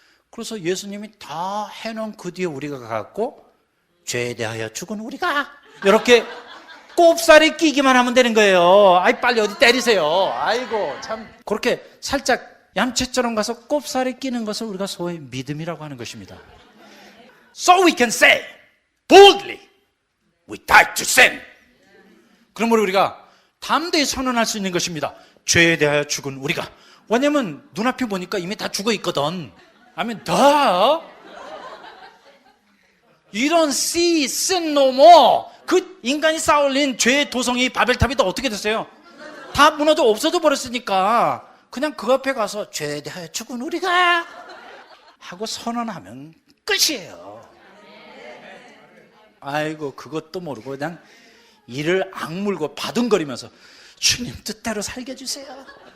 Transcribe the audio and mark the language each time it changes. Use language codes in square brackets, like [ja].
[ko] 그래서 예수님이 다 해놓은 그 뒤에 우리가 가갖고 죄에 대하여 죽은 우리가 이렇게 꼽살이 끼기만 하면 되는 거예요. 아이 빨리 어디 때리세요. 아이고 참 그렇게 살짝 얌체처럼 가서 꼽살이 끼는 것을 우리가 소위 믿음이라고 하는 것입니다. [en] So we can say boldly, we died to sin. [ko] 그러므로 우리가 담대히 선언할 수 있는 것입니다. 죄에 대하여 죽은 우리가. 왜냐면 눈앞에 보니까 이미 다 죽어 있거든. 아멘. [en] 더 You don't see sin no more. [ko] 그 인간이 쌓아올린 죄의 도성이 바벨탑이 또 어떻게 됐어요? 다 무너져 없어져 버렸으니까 그냥 그 앞에 가서 죄에 대하여 죽은 우리가 하고 선언하면 끝이에요. 아이고 그것도 모르고 그냥 이를 악물고 바둥거리면서 주님 뜻대로 살게 해주세요.